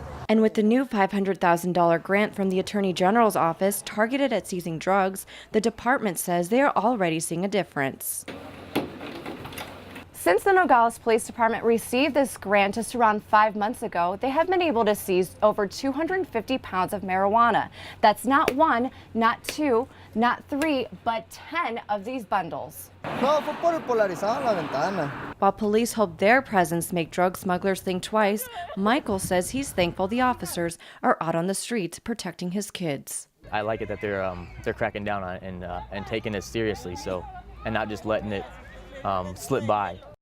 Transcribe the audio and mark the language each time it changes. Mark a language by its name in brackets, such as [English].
[English] And with the new $500,000 grant from the Attorney General's office targeted at seizing drugs, the department says they are already seeing a difference. Since the Nogales Police Department received this grant just around 5 months ago, they have been able to seize over 250 pounds of marijuana. That's not one, not two, not three, but 10 of these bundles. [Spanish] No, fue por el polarizado en la ventana. [English] While police hope their presence make drug smugglers think twice, Michael says he's thankful the officers are out on the streets protecting his kids. I like it that they're cracking down on it and taking it seriously, and not just letting it slip by.